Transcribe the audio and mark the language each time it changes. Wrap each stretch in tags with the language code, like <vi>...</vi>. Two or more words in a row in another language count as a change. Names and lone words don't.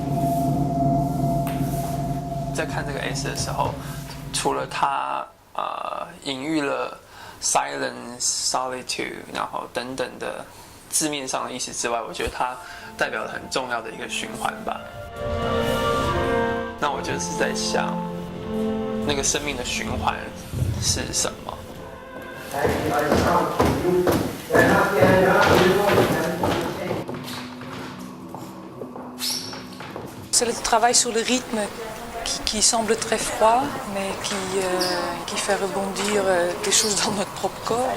<zh>在看这个 S 的时候，除了他隐喻了</zh> <en>silence、solitude，</en> <zh>然后等等的字面上的意思之外，我觉得它代表了很重要的一个循环吧。那我就是在想，那个生命的循环是什么</zh> <fr>？C'est le travail sur le rythme qui semble très froid, mais qui fait rebondir des choses dans notre propre corps.</fr>